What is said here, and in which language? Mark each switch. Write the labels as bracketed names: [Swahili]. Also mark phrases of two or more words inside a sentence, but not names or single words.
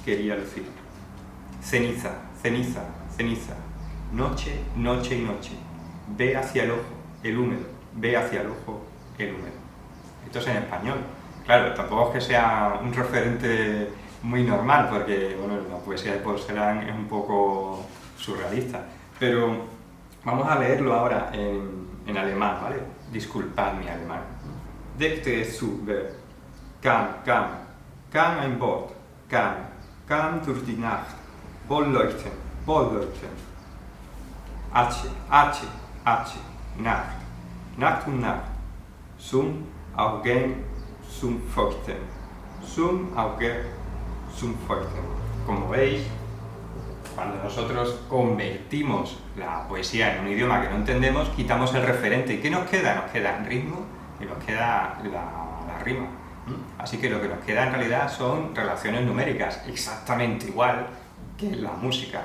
[Spanish] Ceniza, noche y noche, ve hacia el ojo, el húmedo, ve hacia el ojo, el húmedo. Esto es en español. Claro, tampoco es que sea un referente muy normal, porque bueno, la poesía de Paul Celan es un poco surrealista, pero vamos a leerlo ahora en alemán, ¿vale? Disculpad mi alemán. [German] Deckte es zu, kam ein Boot, kam durch die Nacht, Bollleuchten, H, Nacht und Nacht, zum Augen, zum Feuchten, [Spanish] Como veis, cuando nosotros convertimos la poesía en un idioma que no entendemos, quitamos el referente. ¿Y qué nos queda? Nos queda el ritmo y nos queda la rima. Así que lo que nos queda en realidad son relaciones numéricas, exactamente igual que en la música.